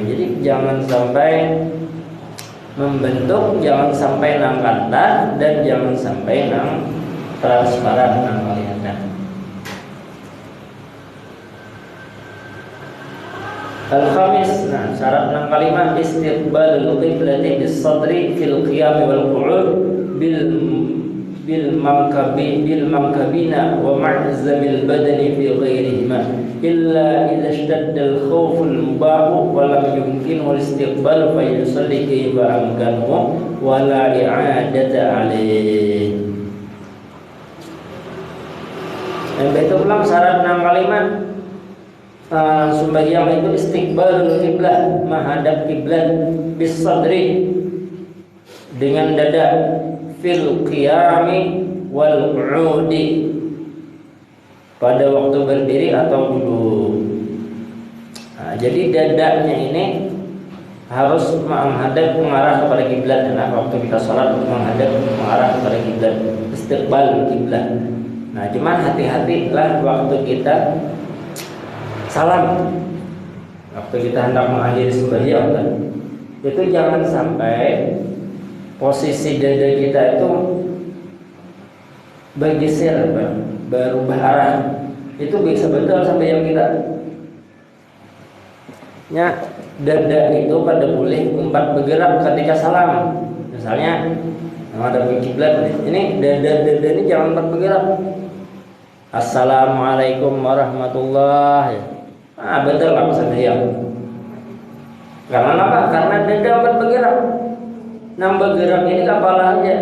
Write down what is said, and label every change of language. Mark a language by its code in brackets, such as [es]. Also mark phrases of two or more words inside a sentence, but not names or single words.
[bjn] Jadi jangan sampai membentuk, jangan sampai nang kantan, dan jangan sampai nang transparan nang kelihatan. [ar] Al-khamis, [bjn] nah syarat nang kelima [ar] استقبال القبلة بالصدر في القيام والقعود بالمنكبين ومعظم البدن في غيرهما إلا إذا اشتد الخوف المباح ولم يمكنه الاستقبال فيصلي كيف أمكنه ولا إعادة عليه. [bjn] Yang itu ulang syarat nang kelima, sembahyang itu [ar] استقبال القبلة, [bjn] menghadap kiblat, [ar] بالصدر [bjn] dengan dada, [ar] في القيام والقعود [bjn] pada waktu berdiri atau duduk. Nah, jadi dadanya ini harus menghadap, mengarah kepada kiblat. Nah, waktu kita sholat mengarah kepada kiblat, istiqbal kiblat. Nah, cuman hati-hatilah waktu kita salam, waktu kita hendak mengakhiri sembahyang kan, itu jangan sampai posisi dada kita itu bergeser, berubah arah. Itu bisa betul sampai yang kita dada itu pada boleh umpat bergerak ketika salam. Misalnya ada kiblat, ini dada ini jangan umpat bergerak. [ar] السلام عليكم ورحمة الله. [bjn] Betul lah sembahyang. Karena apa? Karena dada umpat bergerak. Nang bergerak ini kepala aja.